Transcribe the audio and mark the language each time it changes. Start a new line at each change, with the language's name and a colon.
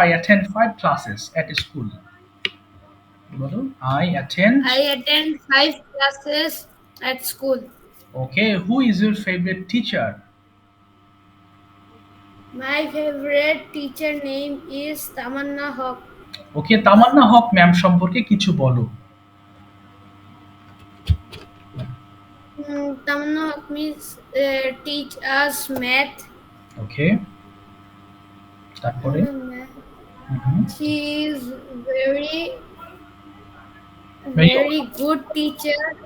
English: I attend 5 classes at school.
Bangla: বলো,
English: I attend। I attend 5 classes at school. Okay, who is your favorite teacher? My favorite teacher name is Tamanna Haq.
Bangla: Okay, Tamannaah Haque ma'am সম্পর্কে কিছু বলো।
English: Tamanna Haq means teach us math.
Bangla: ওকে, তারপরে?
English: She is very Very- very good teacher.